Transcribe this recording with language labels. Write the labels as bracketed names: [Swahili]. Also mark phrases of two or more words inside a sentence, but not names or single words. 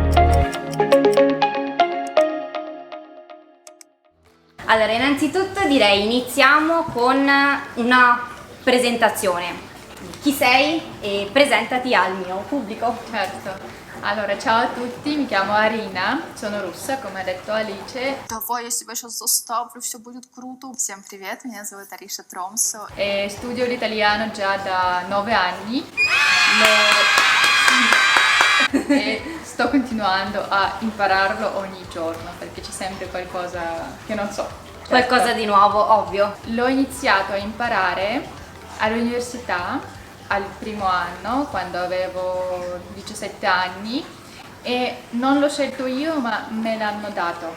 [Italian] Allora, innanzitutto direi iniziamo con una presentazione. Chi sei e presentati al mio pubblico. Certo, allora ciao a tutti, mi chiamo Arina, sono russa, come ha detto Alice. [Russian] Давай, я себя сейчас заставлю, все будет круто. Всем привет, меня зовут Ариша Тромсо. [Italian] E studio l'italiano già da 9 anni e sto continuando a impararlo ogni giorno perché c'è sempre qualcosa che non so. Qualcosa di nuovo, ovvio. L'ho iniziato a imparare all'università al primo anno, quando avevo 17 anni, e non l'ho scelto io ma me l'hanno dato.